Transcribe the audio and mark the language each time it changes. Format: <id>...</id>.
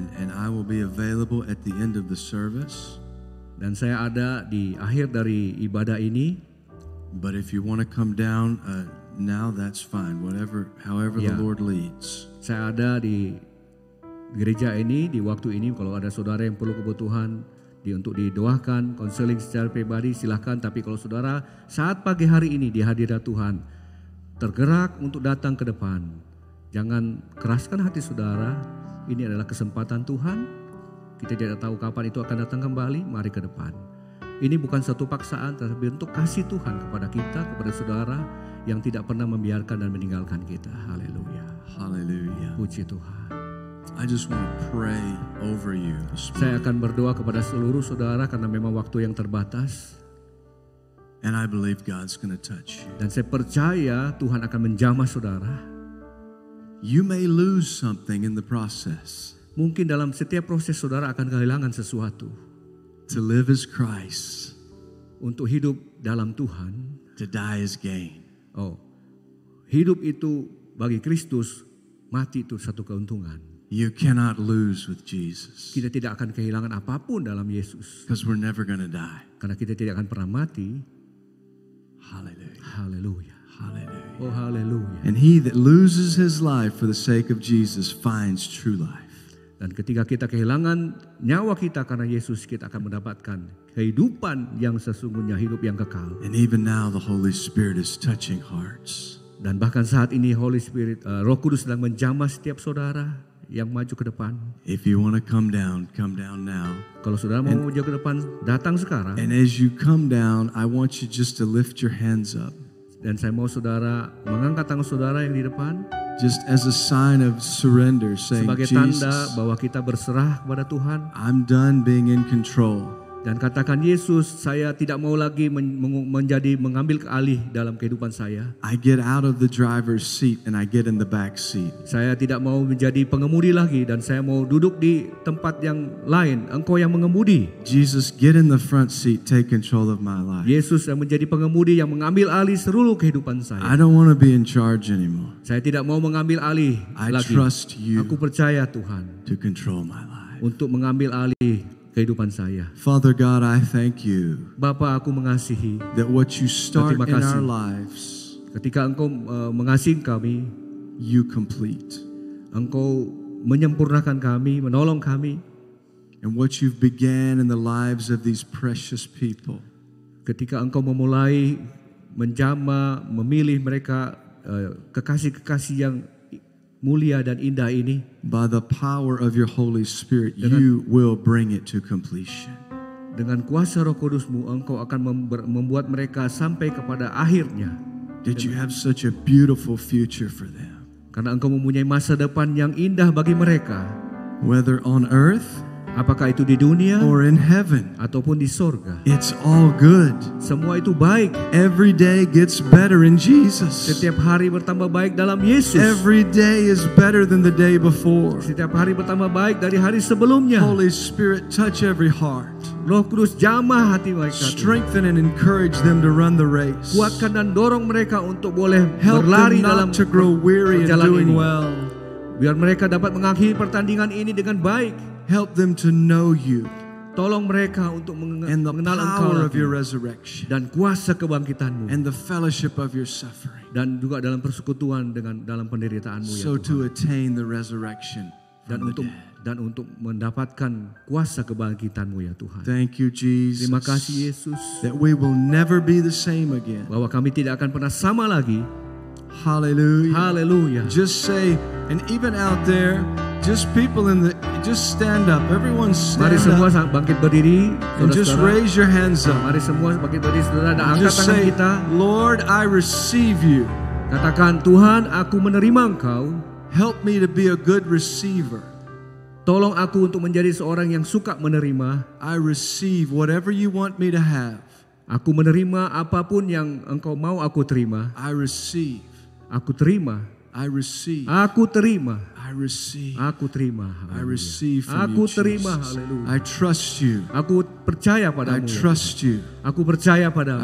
<en>And I will be available at the end of the service.</en> <id>Dan saya ada di akhir dari ibadah ini.</id> <en>But if you want to come down now, that's fine. However the Lord leads.</en> <id>Saya ada di gereja ini di waktu ini. Kalau ada saudara yang perlu kebutuhan untuk didoakan, konseling secara pribadi, silahkan. Tapi kalau saudara saat pagi hari ini di hadirat Tuhan tergerak untuk datang ke depan, jangan keraskan hati saudara. Ini adalah kesempatan Tuhan. Kita tidak tahu kapan itu akan datang kembali. Mari ke depan. Ini bukan satu paksaan, tetapi untuk kasih Tuhan kepada kita, kepada saudara yang tidak pernah membiarkan dan meninggalkan kita. Haleluya. Haleluya. Puji Tuhan.</id> <en>I just want to pray over you.</en> <id>Saya akan berdoa kepada seluruh saudara karena memang waktu yang terbatas.</id> <en>And I believe God's going to touch you.</en> <id>Dan saya percaya Tuhan akan menjamah saudara.</id> <en>You may lose something in the process.</en> <id>Mungkin dalam setiap proses saudara akan kehilangan sesuatu.</id> <en>To live is Christ.</en> <id>Untuk hidup dalam Tuhan.</id> <en>To die is gain.</en> <id>Hidup itu bagi Kristus, mati itu satu keuntungan.</id> <en>You cannot lose with Jesus.</en> <id>Kita tidak akan kehilangan apapun dalam Yesus.</id> <en>Because we're never going to die.</en> <id>Karena kita tidak akan pernah mati.</id> <en>Hallelujah.</en> <id>Haleluya.</id> <en>Hallelujah.</en> <id>Oh haleluya.</id> <en>And he that loses his life for the sake of Jesus finds true life.</en> <id>Dan ketika kita kehilangan nyawa kita karena Yesus, kita akan mendapatkan kehidupan yang sesungguhnya, hidup yang kekal.</id> <en>And even now the Holy Spirit is touching hearts.</en> <id>Dan bahkan saat ini Holy Spirit, Roh Kudus sedang menjamah setiap saudara yang maju ke depan.</id> <en>If you want to come down now.</en> <id>Kalau saudara mau maju ke depan, datang sekarang.</id> <en>And as you come down, I want you just to lift your hands up.</en> <id>Dan saya mau saudara mengangkat tangan saudara yang di depan.</id> <en>Just as a sign of surrender, saying,</en> <id>sebagai tanda bahwa kita berserah kepada Tuhan.</id> <en>I'm done being in control.</en> <id>Dan katakan, Yesus, saya tidak mau lagi mengambil alih dalam kehidupan saya.</id> <en>I get out of the driver's seat and I get in the back seat.</en> <id>Saya tidak mau menjadi pengemudi lagi dan saya mau duduk di tempat yang lain. Engkau yang mengemudi.</id> <en>Jesus, get in the front seat, take control of my life.</en> <id>Yesus yang menjadi pengemudi yang mengambil alih seluruh kehidupan saya.</id> <en>I don't want to be in charge anymore.</en> <id>Saya tidak mau mengambil alih lagi.</id> <en>Trust you.</en> <id>Aku percaya Tuhan</id> <en>to control my life.</en> <id>Untuk mengambil alih kehidupan saya.</id> <en>Father God, I thank you.</en> <id>Bapa, aku mengasihi</id> <en>that what you start in our lives,</en> <id>ketika Engkau mengasihi kami,</id> <en>you complete.</en> <id>Engkau menyempurnakan kami, menolong kami.</id> <en>And what you've began in the lives of these precious people,</en> <id>ketika Engkau memulai menjamah, memilih mereka kekasih-kekasih yang mulia dan indah ini,</id> <en>by the power of your Holy Spirit, you will bring it to completion.</en> <id>Dengan kuasa Roh Kudus-Mu, Engkau akan membuat mereka sampai kepada akhirnya.</id> <en>That you have such a beautiful future for them.</en> <id>Karena Engkau mempunyai masa depan yang indah bagi mereka.</id> <en>Whether on earth,</en> <id>apakah itu di dunia</id> <en>or in heaven,</en> <id>ataupun di sorga,</id> <en>it's all good.</en> <id>Semua itu baik.</id> <en>Every day gets better in Jesus.</en> <id>Setiap hari bertambah baik dalam Yesus.</id> <en>Every day is better than the day before.</en> <id>Setiap hari bertambah baik dari hari sebelumnya.</id> <en>Holy Spirit, touch every heart.</en> <id>Roh Kudus jamah hati mereka.</id> <en>Strengthen and encourage them to run the race.</en> <id>Kuatkan dan dorong mereka untuk boleh</id> <en>help</en> <id>berlari</id> <en>them not</en> <id>dalam</id> <en>to grow weary in doing well.</en> <id>Biar mereka dapat mengakhiri pertandingan ini dengan baik.</id> <en>Help them to know you.</en> <id>Tolong mereka untuk mengenal Engkau</id> <en>of your resurrection.</en> <id>Dan kuasa kebangkitan-Mu.</id> <en>And the fellowship of your suffering.</en> <id>Dan juga dalam persekutuan dengan dalam penderitaan-Mu, ya</id> <en>so</en> <id>Tuhan.</id> <en>To attain the resurrection</en> <id>dan untuk mendapatkan kuasa kebangkitan-Mu, ya Tuhan.</id> <en>Thank you, Jesus.</en> <id>Terima kasih Yesus.</id> <en>That we will never be the same again.</en> <id>Bahwa kami tidak akan pernah sama lagi.</id> <en>Hallelujah. Hallelujah. Just say, and even out there, Just people just stand up. Everyone</en> <id>Mari</id> <en>stand</en> <id>semua</id> <en>up</en> <id>bangkit berdiri,</id> <en>and just</en> <id>saudara-saudara.</id> <en>raise your hands up.</en> <id>Mari semua bangkit berdiri, saudara, dan angkat</id> <en>Just</en> <id>tangan</id> <en>say,</en> <id>kita.</id> <en>Lord, I receive you.</en> <id>Katakan, Tuhan, aku menerima Engkau.</id> <en>Help me to be a good receiver.</en> <id>Tolong aku untuk menjadi seorang yang suka menerima.</id> <en>I receive whatever you want me to have.</en> <id>Aku menerima apapun yang Engkau mau aku terima.</id> <en>I receive.</en> <id>Aku terima.</id> <en>I receive.</en> <id>Aku terima.</id> <en>I receive.</en> <id>Aku terima.</id> <en>I</en> <id>Haleluya.</id> <en>receive from</en> <id>Aku</id> <en>you,</en> <id>terima.</id> <en>Jesus.</en> <id>Haleluya.</id> <en>I trust you.</en> <id>Aku percaya</id> <en>I</en> <id>padamu. ya</id> <en>trust you.</en> <id>Tuhan. Aku percaya padamu.</id>